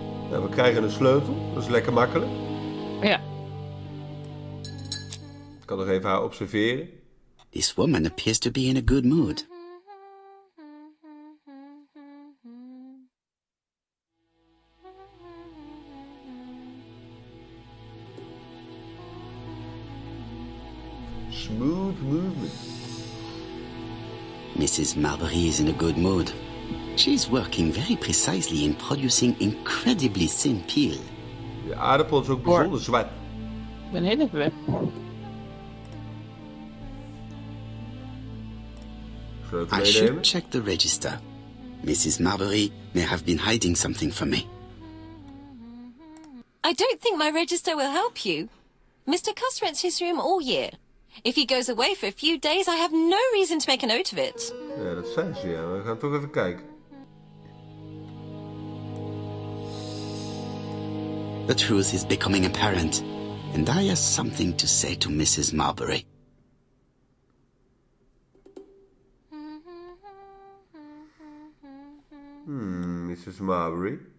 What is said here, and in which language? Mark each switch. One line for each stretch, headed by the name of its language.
Dutch: Nou, we krijgen een sleutel. Dat is lekker makkelijk. Ja. Ik kan nog even haar observeren.
English: This woman appears to be in a good mood. Smooth movement. Mrs. Marbury is in a good mood. She's working very precisely in producing incredibly thin peel.
Dutch: De aardappel is ook bijzonder zwart. Ik ben heel even weg. Sleutel
English: I should
Dutch: meenemen.
English: check the register. Mrs. Marbury may have been hiding something from me. I don't think my register will help you. Mr. Cust rents his room all year. If he goes away for a few days, I have no reason to make a note of it.
Dutch: Ja, dat zijn ze, ja. We gaan toch even kijken.
English: The truth is becoming apparent, and I have something to say to Mrs. Marbury. Mrs. Marbury.